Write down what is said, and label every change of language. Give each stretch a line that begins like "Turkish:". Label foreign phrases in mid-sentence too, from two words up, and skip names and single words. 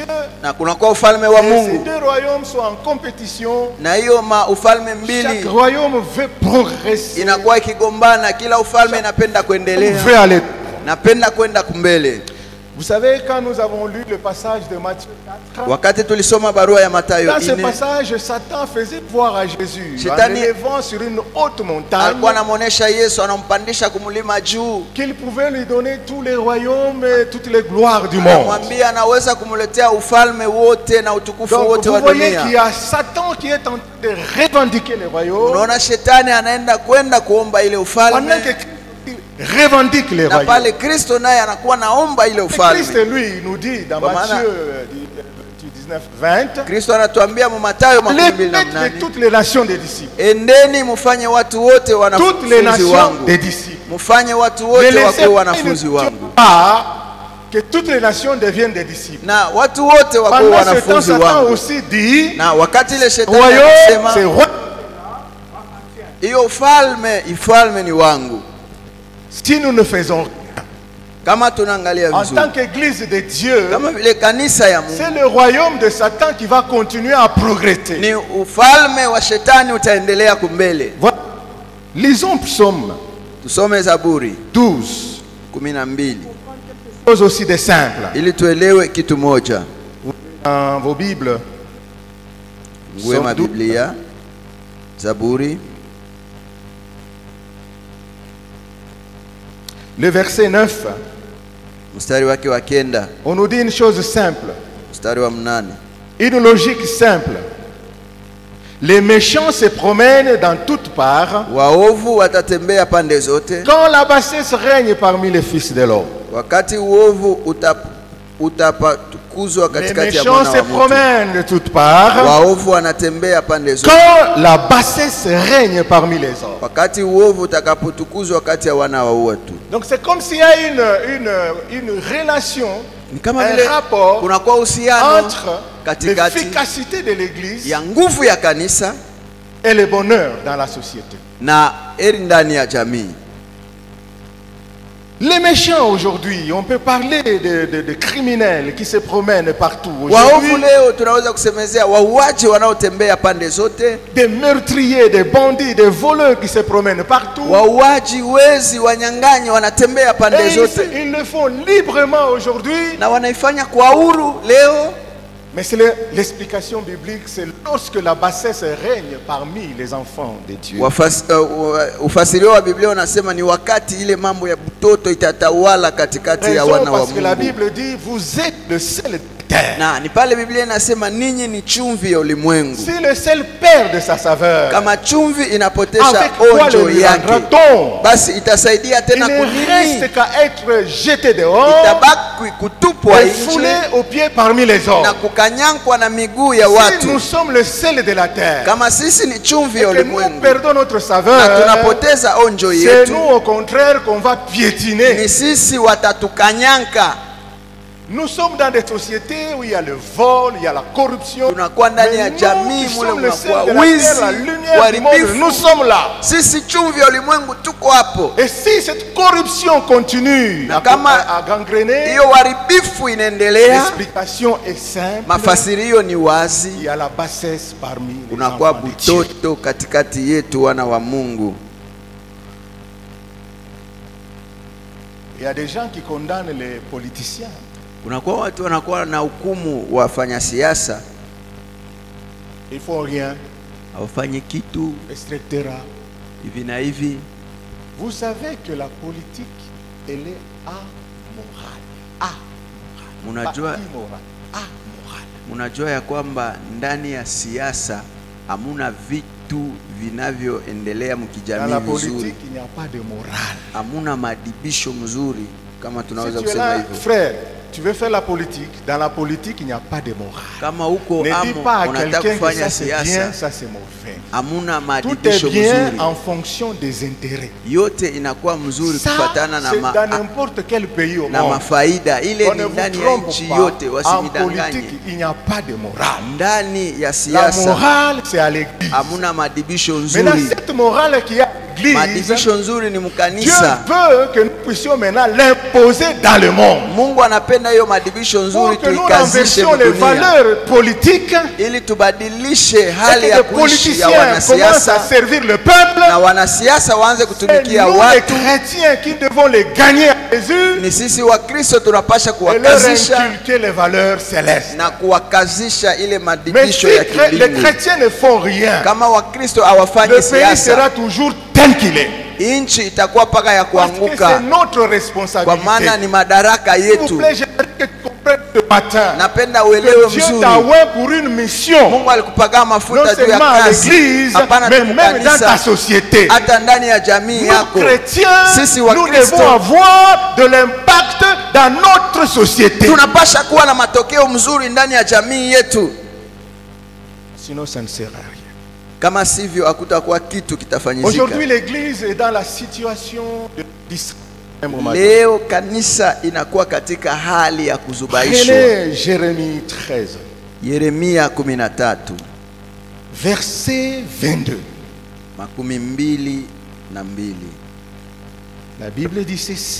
French: Ces deux royaumes sont en compétition. Chaque royaume veut progresser. Veut aller. Vous savez, quand nous avons lu le passage de Matthieu 4,
Swahili: wakati tulisoma barua ya Mathayo
French: dans ce 4, passage, Satan faisait voir à Jésus en
Swahili: Shetani
French: élevant sur une haute montagne
Swahili: alikuwa anamuonesha Yesu, anampandisha kumlima juu,
French: qu'il pouvait lui donner tous les royaumes et toutes les gloires du monde.
Swahili: anamwambia anaweza kumletea ufalme wote na utukufu
French: Donc
Swahili: wote
French: vous
Swahili: wa
French: voyez
Swahili: dunia.
French: qu'il y a Satan qui est en train de revendiquer les royaumes,
Swahili: Unaona shetani anaenda kwenda kuomba ile
French: pendant
Swahili: ufalme,
French: que Christ revendique les
Swahili: na
French: royaumes.
Swahili: pale Kristo naye anakuwa naomba ile
French: Et Christ,
Swahili: ufalme.
French: lui, nous dit dans
Swahili: Kwa maana-
French: Matthieu 19-20,
Swahili: Kristo anatuambia mu Mathayo
French: les faites de
Swahili: 28,
French: toutes les nations des disciples.
Swahili: endeni mufanye watu wote
French: Toutes les
Swahili: wanafunzi
French: nations
Swahili: wangu,
French: des disciples.
Swahili: mufanye watu
French: Ne
Swahili: wote
French: laissez
Swahili: wakuwe
French: pas
Swahili: wanafunzi wangu,
French: que toutes les nations deviennent des disciples.
Swahili: na watu wote wakuwe
French: Pendant ce temps,
Swahili: wanafunzi
French: Satan
Swahili: wangu.
French: aussi dit,
Swahili: Na wakati ile shetani
French: royaume, c'est
Swahili: anasema
French: roi.
Swahili: hiyo ufalme ni wangu,
French: Si nous ne faisons rien,
Swahili: kama tunaangalia
French: en
Swahili: vizuri,
French: tant qu'église de Dieu,
Swahili: kama vile kanisa ya
French: c'est
Swahili: Mungu,
French: le royaume de Satan qui va continuer à progresser.
Swahili: ni ufalme wa shetani utaendelea kumbele.
French: Voilà. Lisons Psaume
Swahili: Tusome Zaburi
French: 12.
Swahili: 12
French: Chose aussi de simple.
Swahili: ili tuelewe kitu moja.
French: Dans vos Bibles,
Swahili: Nguema
French: Psaume 12.
Swahili: Biblia, Zaburi
French: le verset 9,
Swahili: mstari wake wa 9,
French: on nous dit une chose simple,
Swahili: mstari wa 8.
French: une logique simple. Les méchants se promènent dans toutes parts
Swahili: Waovu watatembea pande zote,
French: quand la bassesse règne parmi les fils de l'homme.
Swahili: wakati uovu utapatukuzwa
French: Les
Swahili: katikati ya
French: méchants
Swahili: mwana
French: se
Swahili: wa mtu.
French: promènent de toutes parts
Swahili: Waovu wanatembea pande zote,
French: quand la bassesse règne parmi les hommes.
Swahili: wakati uovu utakapotukuzwa kati ya wana wa watu.
French: Donc c'est comme s'il y a une relation,
Swahili: Ni kama
French: un
Swahili: vile
French: rapport
Swahili: kunakuwa uhusiano
French: entre
Swahili: katikati
French: l'efficacité de l'église
Swahili: ya nguvu ya kanisa
French: et le bonheur dans la société.
Swahili: na heri ndani ya jamii.
French: Les méchants aujourd'hui, on peut parler de criminels qui se promènent partout.
Swahili: Waovu
French: Aujourd'hui,
Swahili: leo tunaweza kusemezea wauaji wanaotembea pande zote,
French: des meurtriers, des bandits, des voleurs qui se promènent partout.
Swahili: wauaji, wezi, wanyang'anyi wanatembea pande
French: Et
Swahili: zote
French: ils le font librement aujourd'hui.
Swahili: na wanaifanya kwa huru leo.
French: Mais c'est l'explication biblique, c'est lorsque la bassesse règne parmi les enfants de Dieu.
Swahili: Ufasirio wa Biblia unasema ni wakati ile mambo ya mtoto itatawala katikati ya
French: Raison
Swahili: wana wa
French: parce que la
Swahili: Mungu.
French: Bible dit, vous êtes le sel de terre.
Swahili: Na ni pale Biblia inasema ninyi ni chumvi ya ulimwengu.
French: Si le sel perd de sa saveur,
Swahili: Kama chumvi inapotesha
French: avec quoi
Swahili: onjo
French: le
Swahili: yake,
French: rendra-t-on?
Swahili: basi itasaidia
French: Il
Swahili: tena
French: ne
Swahili: kunini?
French: reste qu'à être jeté dehors
Swahili: Itabaki kutupwa
French: et foulé
Swahili: nje
French: aux pieds parmi les hommes.
Swahili: na kukanyangwa na miguu ya
French: Si
Swahili: watu.
French: nous sommes le sel de la terre
Swahili: Kama sisi ni chumvi
French: et
Swahili: ya
French: que nous
Swahili: ulimwengu
French: perdons notre
Swahili: na
French: saveur,
Swahili: tunapoteza onjo
French: c'est
Swahili: yetu,
French: nous au contraire qu'on va piétiner.
Swahili: ni sisi watatukanyanka.
French: Nous sommes dans des sociétés où il y a le vol, il y a la corruption.
Swahili: Tunakuwa ndani ya
French: Mais nous
Swahili: jamii
French: qui
Swahili: mule
French: sommes le sel
Swahili: mnakuwa
French: de la
Swahili: wizi,
French: terre, la lumière du monde,
Swahili: uharibifu.
French: nous sommes là.
Swahili: Sisi chumvi ya ulimwengu tuko hapo,
French: Et si cette corruption continue
Swahili: Na
French: à
Swahili: kama
French: gangréner,
Swahili: hiyo uharibifu inaendelea,
French: l'explication est simple.
Swahili: mafasirio ni
French: Il
Swahili: wazi,
French: y a la bassesse parmi les
Swahili: unakuwa
French: enfants de Dieu.
Swahili: butoto katikati yetu wana wa Mungu.
French: Il y a des gens qui condamnent les politiciens.
Swahili: Kunakuwa watu wanakuwa na hukumu wafanya siasa,
French: Ils font rien,
Swahili: hawafanyi kitu
French: etc.
Swahili: hivi na hivi.
French: Vous savez que la politique, elle est amorale.
Swahili: Munajua,
French: Pas immorale, amorale.
Swahili: munajua ya kwamba ndani ya siasa hamuna vitu vinavyoendelea
French: Dans
Swahili: mkijamii
French: la
Swahili: vizuri,
French: politique, il n'y a pas de morale.
Swahili: hamuna madibisho mzuri kama tunaweza
French: Si tu es
Swahili: kusema
French: là,
Swahili: hivyo.
French: frère, tu veux faire la politique, dans la politique, il n'y a pas de morale.
Swahili: Kama huko
French: Ne dis
Swahili: amo
French: pas à
Swahili: unataka
French: quelqu'un que
Swahili: kufanya
French: ça c'est bien,
Swahili: siasa,
French: ça c'est mauvais.
Swahili: hamuna
French: Tout est
Swahili: madibisho
French: bien
Swahili: mzuri,
French: en fonction des intérêts.
Swahili: yote inakuwa mzuri
French: Ça,
Swahili: kufatana na,
French: c'est dans n'importe quel pays au
Swahili: na
French: monde.
Swahili: mafaida. Ile
French: On ne
Swahili: ni
French: vous
Swahili: ndani ya
French: trompe
Swahili: nchi
French: pas.
Swahili: yote,
French: En
Swahili: wasinidanganye.
French: politique, il n'y a pas de morale.
Swahili: Ndani ya
French: La
Swahili: siasa
French: morale, c'est à l'église.
Swahili: hamuna madibisho
French: Maintenant,
Swahili: nzuri.
French: cette morale qui est à l'église,
Swahili: Madibisho nzuri ni
French: Dieu
Swahili: mkanisa.
French: veut que nous puissions maintenant l'imposer dans le monde.
Swahili: Mungu anapenda hiyo madibisho nzuri
French: Pour que nous
Swahili: tuikazishe
French: renversions les
Swahili: dunia.
French: valeurs politiques
Swahili: Ili tubadilishe
French: et
Swahili: hali
French: que
Swahili: ya
French: les
Swahili: kuishi ya
French: politiciens commencent
Swahili: wanasiasa
French: à servir le peuple.
Swahili: na wanasiasa waanze
French: Et
Swahili: kutumikia
French: nous les
Swahili: watu.
French: chrétiens qui devons les gagner à Jésus
Swahili: Ni sisi wa Kristo tunapasha
French: et leur
Swahili: kuwakazisha
French: inculquer les valeurs célestes.
Swahili: na kuwakazisha ile
French: Mais si
Swahili: madibisho ya
French: les
Swahili: kibingu.
French: chrétiens ne font rien,
Swahili: Kama Wakristo hawafanyi
French: le pays
Swahili: siasa,
French: sera toujours tel qu'il est.
Swahili: nchi itakuwa paka ya
French: Parce que c'est
Swahili: kuanguka,
French: notre
Swahili: kwa
French: responsabilité.
Swahili: maana ni madaraka
French: S'il vous
Swahili: yetu.
French: plaît, j'aimerais que tu comprennes ce matin
Swahili: Napenda
French: que
Swahili: uelewe
French: Dieu
Swahili: mzuri,
French: t'a oint pour une mission,
Swahili: Mungu alikupaga
French: non
Swahili: mafuta juu ya
French: seulement à
Swahili: kazi,
French: l'église,
Swahili: hapana
French: mais tu même dans ta
Swahili: mkanisa,
French: société.
Swahili: hata ndani ya jamii
French: Nous,
Swahili: yako.
French: chrétiens,
Swahili: Sisi
French: nous
Swahili: Wakristo
French: devons avoir de l'impact dans notre société.
Swahili: tunapasha kuwa na matokeo mzuri ndani ya jamii yetu,
French: Sinon, ça ne sert à rien.
Swahili: kama sivyo hakutakuwa kitu kitafanyika.
French: Aujourd'hui, l'église est dans la situation d'Israël.
Swahili: Leo kanisa inakuwa katika hali ya kuzubaishwa.
French: Prenez Jérémie 13,
Swahili: Yeremia 13
French: verset 22.
Swahili: 22.
French: La Bible dit ceci.